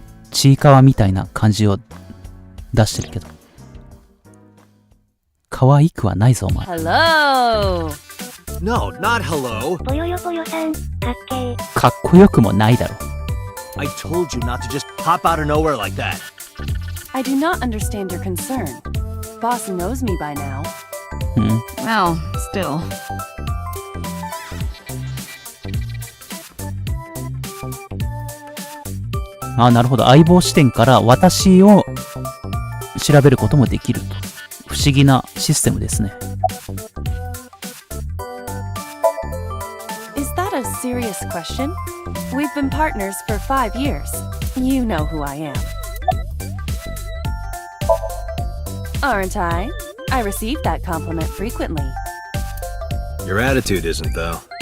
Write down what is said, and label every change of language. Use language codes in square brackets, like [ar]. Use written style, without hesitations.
[ja] ちいかわみたいな感じを出してるけど可愛くはないぞお前。 [en] Hello! No, not hello. [ja] ぽよよぽよさん、かっけー。かっこよくもないだろ。 [en] I told you not to just pop out of nowhere like that. I do not understand your concern. Boss knows me by now. Well, still. [ja] あ、なるほど。相棒視点から私を調べることもできると。不思議なシステムですね。 [en] Is that a serious question? We've been partners for 5 years. You know who I am. Aren't I? I receive that compliment frequently. Your attitude isn't, though.